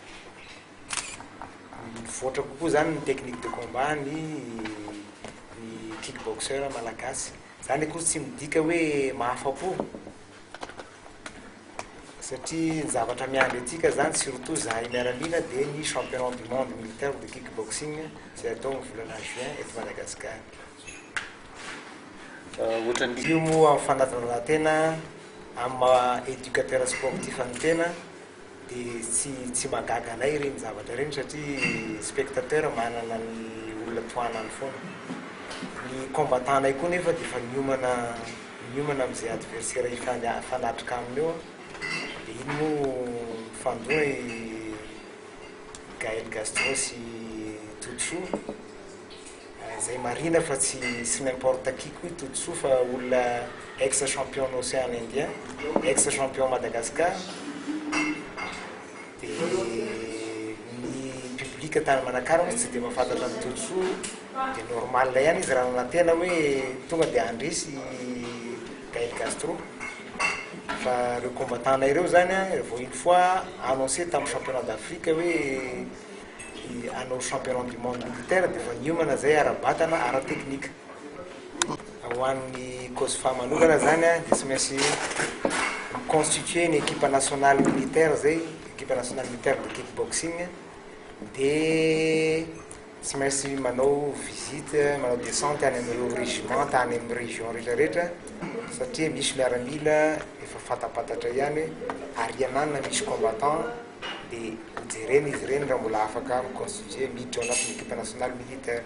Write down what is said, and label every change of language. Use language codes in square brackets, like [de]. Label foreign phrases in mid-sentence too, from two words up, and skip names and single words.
[mg] Mivoatra kokoa zany ny [fr] technique de combat [mg] ny kickboxer malagasy. Zany koa tsy midika hoe mahafa-po satria ny zavatra miandry atsika zany surtout zahay miaramila dia ny [fr] championnat du monde militaire de kickboxing [mg] izay atao amin'ny volana juin eto Madagasikara. Io moa amin'ny fanatanjahantena amin'ny [fr] éducateur sportif [mg] ny tena dia tsy magaga anay ireny zavatra ireny satria spectateur manana ny olona toanany foana. Ny combattant-nay koa nefa dia efa miomana amin'izay adversaire ifanatrika aminy eo dia iny moa fandoa i Gaël Castro sy Toutsu izay marina fa tsy [fr] n'importe qui [mg] koa Toutsu fa olona [fr] ex champion Océan Indien, ex champion Madagascar. [mg] Dia ny public tany Manakara moa tsy dia mahafantatra ny Toutsu dia normal ihany izy raha nanantena hoe tonga dia andresy Gaël Castro. Fa ireo combattant-nay ireo zany vao [fr] une fois annoncé [mg] tamin'ny [fr] championnat d'Afrique [mg] hoe hanao [fr] championnat du monde militaire [mg] dia efa niomana zay ara-batana ara-technique. Ho an'ny Kosfa manokana zany dia tsy maintsy constituer ny [fr] équipe nationale militaire [mg] zay, [fr] équipe nationale militaire de kickboxing [mg] dia tsy maintsy [fr] manao visite, [mg] manao descente any amin'ireo régiment tany amin'ny région rehetrarehetra satria misy miaramila efa fatapatatra ihany arianana misy combattant dia jereny izy ireny raha mbola afaka constituer miditra ao anatin'ny [fr] équipe nationale militaire.